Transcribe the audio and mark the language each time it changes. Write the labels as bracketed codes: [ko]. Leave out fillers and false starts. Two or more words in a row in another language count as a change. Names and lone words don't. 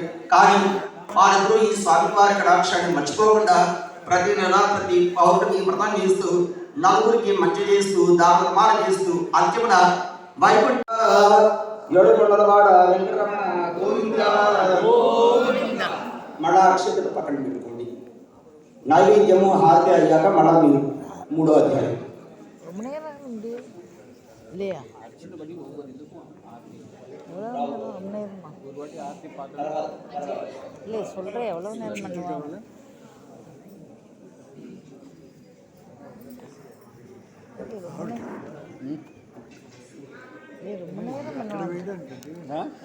[te] కానీ వారిద్దరూ ఈ స్వామివారి కటాక్షాన్ని మర్చిపోకుండా ప్రతి నెల ప్రతి పౌరుడికి వ్రతం చేస్తూ నలుగురికి మంచి చేస్తూ దానమాన చేస్తూ అంతిమన వైకుంఠ ఏడుకొండలవాడ వెంకటరమణ గోవింద గోవింద. మళ్ళా అక్షతలు పక్కన పెట్టుకోండి. నైవేద్యము హారతి అయ్యాక మళ్ళా మీరు 3వ అధ్యాయం [ta] இல்லையா இல்லை சொல்கிறேன். எவ்வளோ நேரம் பண்ணுவாங்க? ரொம்ப நேரம் பண்ணுவாங்க.